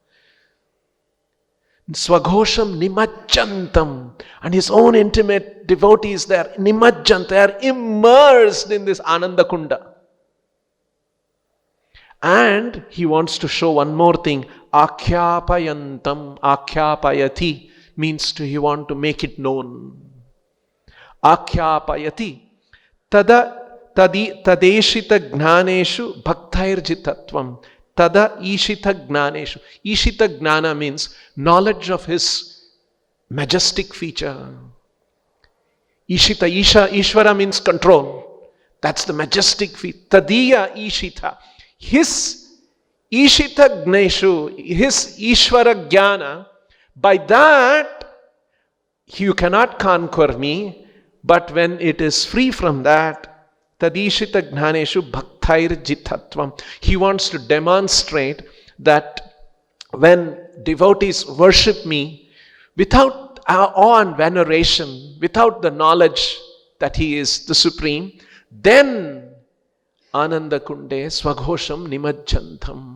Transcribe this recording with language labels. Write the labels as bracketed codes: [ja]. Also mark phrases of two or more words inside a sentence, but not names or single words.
[sa] स्वघोषं निमज्जन्तम्, [en] and his own intimate devotees there, Nimajjant, they are immersed in this Ananda Kunda. And he wants to show one more thing, [sa] आख्यापयन्तम्, आख्यापयति, [en] means he want to make it known. [sa] आख्यापयति, तदीशित ज्ञानेषु भक्तैर्जितत्वम्. तद् ईशित ज्ञानेषु. [en] Ishita jnana means knowledge of his majestic feature. Ishita, Ishvara means control. That's the majestic feature. [sa] तदीय ईशित. His ईशित ज्ञेषु, [en] his Ishvara jnana, by that you cannot conquer me, but when it is free from that, [sa] तदीशित ज्ञानेषु भक्तैर् जितत्वम्. [en] He wants to demonstrate that when devotees worship me without awe and veneration, without the knowledge that he is the supreme, then [sa] आनन्दकुण्डे स्वघोषं निमज्जन्तम्.